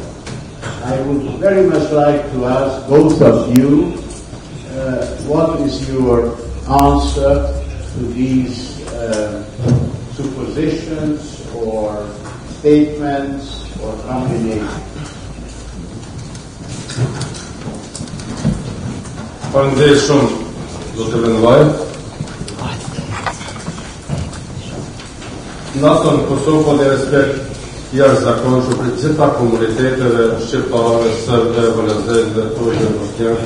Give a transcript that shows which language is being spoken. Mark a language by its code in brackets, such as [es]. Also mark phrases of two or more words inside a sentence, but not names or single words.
[en] I would very much like to ask both of you, what is your answer to these suppositions or statements or combinations? [sq] Faleminderit shumë, Zoti Vendvaj. NATO në Kosovë ka një respekt jashtëzakonshëm për të gjitha komuniteteve shqiptare, serbe, vëllezërve, tojë, bosnjakë.